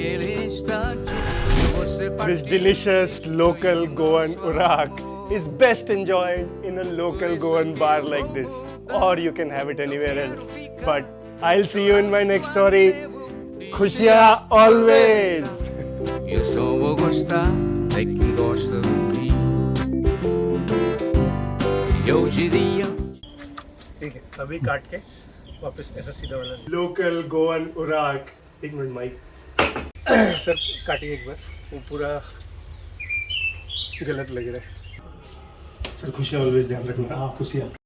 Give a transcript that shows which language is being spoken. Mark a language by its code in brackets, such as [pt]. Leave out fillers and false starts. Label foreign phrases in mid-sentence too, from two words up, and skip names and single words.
[en] This delicious local Goan Urrak is best enjoyed in a local Goan bar like this, or you can have it anywhere else. But I'll see you in my next story. Khushiyan always! [pt] Eu só vou gostar de quem gosta do Rio. Eu diria. [hi] ठीक है, अभी काट के वापस ऐसा सीधा वाला [en] local Goan [hi] उराक. एक मिनट माइक सर काटिए एक बार, वो पूरा गलत लग रहा है सर. खुशियाँ ऑलवेज ध्यान रखना. हाँ खुशियाँ.